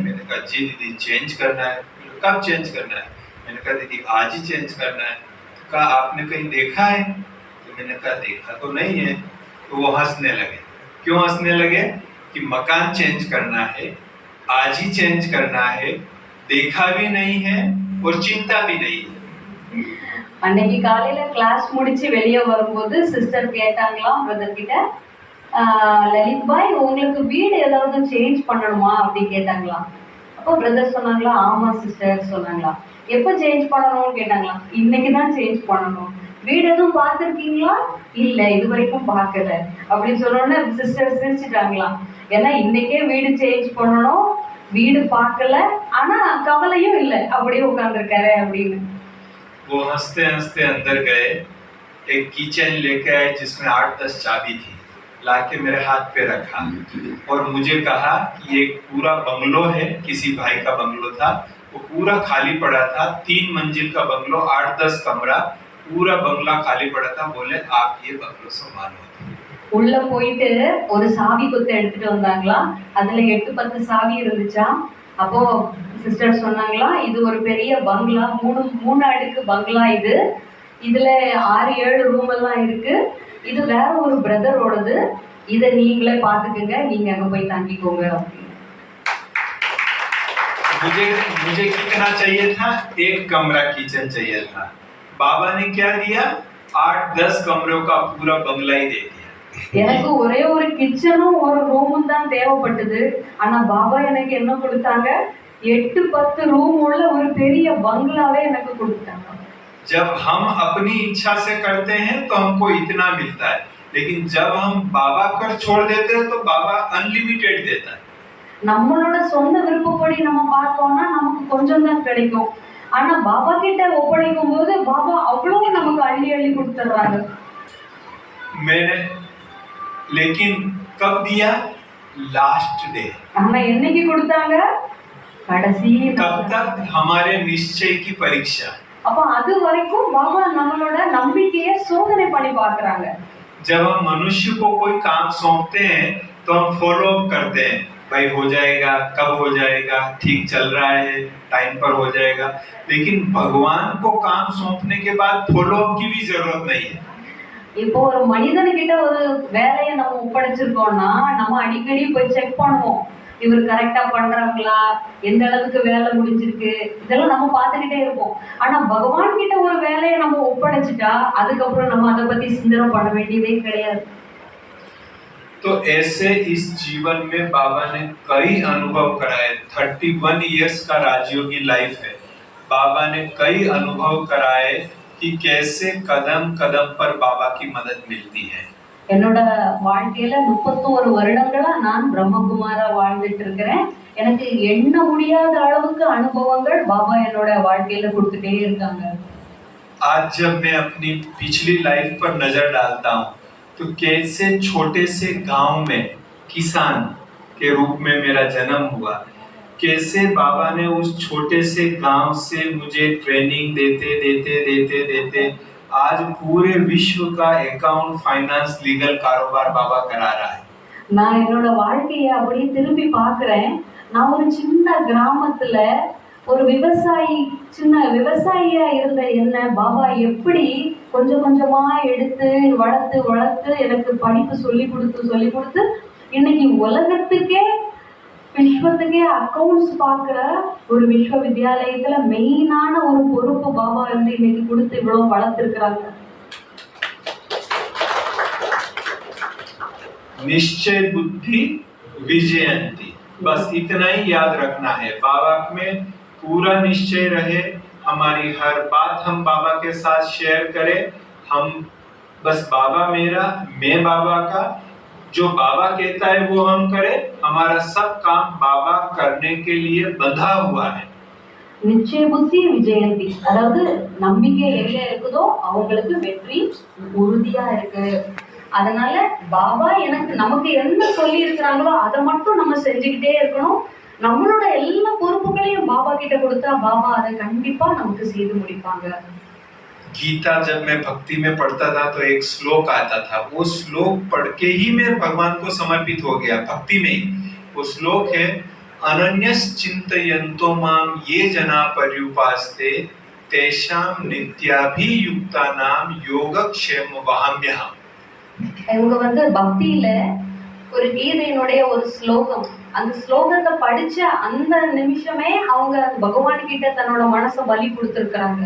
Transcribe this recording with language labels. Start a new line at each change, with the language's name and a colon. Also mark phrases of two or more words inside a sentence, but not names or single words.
Hindi: मैंने कहा जी दीदी चेंज करना है। कब चेंज करना है? मैंने कहा दीदी आज ही चेंज करना है। तो कहा आपने कहीं देखा है? तो मैंने कहा देखा तो नहीं है। तो वो हंसने लगे। क्यों हंसने लगे? कि मकान चेंज करना है, आज ही चेंज करना है, देखा भी नहीं है और चिंता भी नहीं है।
Tamil: அன்னைக்கு காலையில கிளாஸ் முடிச்சு வெளியே வரும்போது சிஸ்டர் கேட்டாங்களாம் பிரதர் கிட்ட, லலித் பாய் உங்களுக்கு வீடு ஏதாவது சேஞ்ச் பண்ணணுமா அப்படி கேட்டாங்களாம். அப்போ பிரதர் சொன்னாங்களா, ஆமா சிஸ்டர் சொன்னாங்களா. எப்போ சேஞ்ச் பண்ணணும்னு கேட்டாங்களாம். இன்னைக்கு தான் சேஞ்ச் பண்ணணும். வீடு எதுவும் பார்த்துருக்கீங்களா? இல்லை, இது வரைக்கும் பார்க்கல அப்படின்னு சொன்னோன்னே சிஸ்டர் சிரிச்சுட்டாங்களாம். ஏன்னா இன்னைக்கே வீடு சேஞ்ச் பண்ணணும், வீடு பார்க்கல, ஆனா கவலையும் இல்லை, அப்படியே உட்கார்ந்துருக்காரு அப்படின்னு.
Hindi: वो हंसते हंसते अंदर गए, एक किचन लेके आए जिसमें 8-10 चाबी थी, लाके मेरे हाथ पे रखा और मुझे कहा कि एक पूरा बंगलो है, किसी भाई का बंगलो था, वो पूरा खाली पड़ा था, 3 मंजिल का बंगलो, 8-10 कमरा, पूरा बंगला खाली पड़ा था। बोले आप ये बंगलो संभालो।
Tamil: உள்ள போயிட்டு ஒரு சாவி கொத்து எடுத்துட்டு வந்தாங்களா, அதுல 8-10 சாவி இருந்துச்சாம். அப்போ சிஸ்டர் சொன்னாங்களா, இது ஒரு பெரிய பங்களா, மூணு அடுக்கு பங்களா, இதுல 6-7 ரூம் எல்லாம் இருக்கு, இது வேற ஒரு பிரதரோடது, இதை நீங்களே பாத்துக்கங்க, நீங்க அங்க போய் தங்கிக்கோங்க.
Hindi: मुझे कितना चाहिए था? 1 कमरा किचन चाहिए था। बाबा ने क्या दिया? 8-10 कमरों का पूरा बंगला ही दे दिया।
Tamil: எனக்கு ஒரே ஒரு கிச்சனும் ஒரு ரூமும் தான் தேவைப்பட்டது, ஆனா பாபா எனக்கு என்ன கொடுத்தாங்க? 8-10 ரூம் உள்ள ஒரு பெரிய बंगलाவே எனக்கு கொடுத்தாங்க.
Hindi: जब हम अपनी इच्छा से करते हैं तो हमको इतना मिलता है, लेकिन जब हम बाबा पर छोड़ देते हैं तो बाबा अनलिमिटेड देता है।
Tamil: நம்மளோட சொந்த விருப்பப்படி நம்ம பார்த்தோம்னா நமக்கு கொஞ்சம் தான் கிடைக்கும், ஆனா பாபா கிட்ட ஒப்படைக்கும் போது பாபா அவ்வளவு நமக்கு அள்ளி அள்ளி கொடுத்துறாங்க.
Hindi: मैंने लेकिन कब दिया?
English: last day.
Tamil: ஆனா என்னைக்கு கொடுத்தாங்க? கடைசி.
Hindi: तब तक हमारे निश्चय की परीक्षा।
Tamil: அப்ப அது வரைக்கும் பாபா நம்மளோட நம்பிக்கையை சோதனை பண்ணி பார்க்கறாங்க.
Hindi: जब हम मनुष्य को कोई काम सौंपते हैं तो हम
English: follow up
Hindi: करते हैं, भाई हो जाएगा, कब हो जाएगा, ठीक चल रहा है, टाइम पर हो जाएगा। लेकिन भगवान को काम सौंपने के बाद
English: follow up
Hindi: की भी जरूरत नहीं है।
Tamil: இப்போ ஒரு மனிதன்கிட்ட ஒரு வேலையை நம்ம ஒப்படைச்சிருக்கோம்னா நம்ம அடிக்கடி போய் செக் பண்ணுவோம், இவர் கரெக்டா பண்றாங்களா, எந்த அளவுக்கு வேலை முடிஞ்சிருக்கு, இதெல்லாம் நம்ம பார்த்துக்கிட்டே இருப்போம். ஆனா பகவான் கிட்ட ஒரு வேலையை நம்ம ஒப்படைச்சிட்டா அதுக்கப்புறம் நம்ம அதை பத்தி சிந்தனை பண்ண வேண்டியதே கிடையாது.
Hindi: तो ऐसे इस जीवन में बाबा ने कई अनुभव कराए। 31 इयर्स का राजयोगी लाइफ है। बाबा ने कई अनुभव कराए कि कैसे कदम कदम पर बाबा की मदद मिलती है।
Tamil: என்னோட வாழ்க்கையில 31 வருடங்களா நான் பிரம்மகுமாரா வாழ்ந்துட்டு இருக்கிறேன். எனக்கு எண்ண முடியாத அளவுக்கு அனுபவங்கள் பாபா என்னோட வாழ்க்கையில கொடுத்துட்டே இருக்காங்க.
Hindi: आज जब मैं अपनी पिछली लाइफ पर नजर डालता हूँ तो कैसे छोटे से गांव में किसान के रूप में मेरा जन्म हुआ, कैसे बाबा ने उस छोटे से गांव से मुझे ट्रेनिंग देते देते देते देते आज पूरे विश्व का
English: account, finance, legal
Hindi: कारोबार बाबा करा रहा है।
Tamil: நான் என்னோட வாழ்க்கையை அப்படியே திரும்பி பார்க்கிறேன். நான் ஒரு சின்ன கிராமத்துல ஒரு சின்ன விவசாயியா இருந்த என்ன பாபா எப்படி கொஞ்சம் கொஞ்சமா எடுத்து வளர்த்து வளர்த்து எனக்கு படிப்பு சொல்லி கொடுத்து இன்னைக்கு உலகத்துக்கே விஸ்வத்துக்கே அக்கௌண்ட்ஸ் பார்க்குற ஒரு விஸ்வவித்யாலயத்துல மெயினான ஒரு பொறுப்பு பாபா இருந்து இன்னைக்கு கொடுத்து இவ்வளவு வளர்த்துருக்கிறாங்க.
Sanskrit: निश्चय बुद्धि विजयंती,
Hindi: बस इतना ही याद रखना है। बाबा में पूरा निश्चय रहे, हमारी हर बात हम बाबा के साथ शेयर करें, हम बस बाबा मेरा, मैं बाबा का, जो बाबा कहता है वो हम करें, हमारा सब काम बाबा करने के लिए बंधा हुआ है।
Sanskrit: निश्चय बुद्धि विजयंती,
Tamil: அதாவது நம்பிக்கை எங்க இருக்குதோ அவங்களுக்கு வெற்றி உறுதியா இருக்கு. அதனால பாபா நமக்கு என்ன சொல்லி இருக்கிறாங்களோ அதை மட்டும் நம்ம செஞ்சுக்கிட்டே இருக்கணும். நம்மளோட எல்லா பொறுப்புகளையும் பாபா கிட்ட கொடுத்தா பாபா அதை கண்டிப்பா நமக்கு செய்து முடிப்பாங்க.
Hindi: गीता जब मैं भक्ति में पढ़ता था तो एक श्लोक आता था, वो श्लोक पढ़ के ही मैं भगवान को समर्पित हो गया भक्ति में ही। वो श्लोक है,
Sanskrit: अनन्यस चिंतयन्तो माम ये जना पर्युपास्ते तेषां नित्याभियुक्तानां योगक्षेम वहाम्यहम्।
Tamil: இவங்க பக்தியில ஒரு கீதையினுடைய ஒரு ஸ்லோகம், அந்த ஸ்லோகத்தை படிச்ச அந்த நிமிஷமே அவங்க பகவான் கிட்ட தன்னோட மனசை பலி கொடுத்துருக்காங்க.